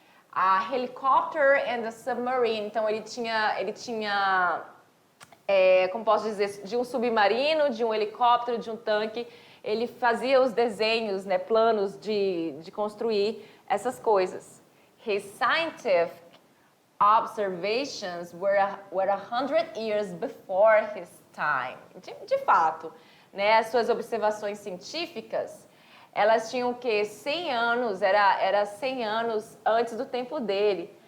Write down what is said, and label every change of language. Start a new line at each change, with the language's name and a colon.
English: A helicopter and a submarine.
Portuguese: Então ele tinha como posso dizer, de um submarino, de um helicóptero, de um tanque. Ele fazia os desenhos, né, planos de construir essas coisas.
English: His scientific observations were 100 years before his time.
Portuguese: De fato, né, as suas observações científicas, elas tinham o quê? 100 anos, era 100 anos antes do tempo dele.